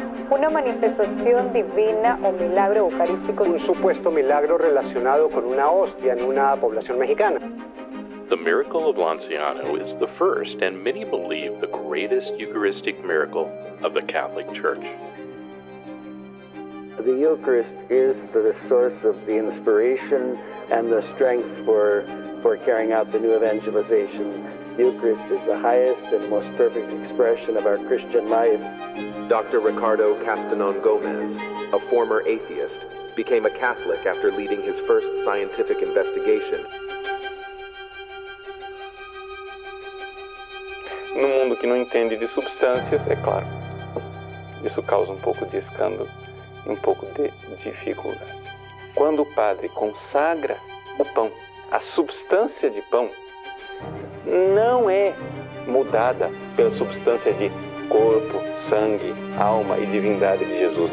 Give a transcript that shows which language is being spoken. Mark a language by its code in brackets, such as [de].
[es] Una manifestación divina o milagro eucarístico. Un supuesto milagro relacionado con una hostia en una población mexicana. [en] The miracle of Lanciano is the first, and many believe the greatest Eucharistic miracle of the Catholic Church. The Eucharist is the source of the inspiration and the strength for carrying out the new evangelization. The Eucharist is the highest and most perfect expression of our Christian life. Dr. Ricardo Castanon Gomez, a former atheist, became a Catholic after leading his first scientific investigation. [pt] No mundo que não entende de substâncias, é claro, isso causa um pouco de escândalo, um pouco de dificuldade. Quando o padre consagra o pão, a substância de pão não é mudada pela substância de corpo, sangue, alma e divindade de Jesus.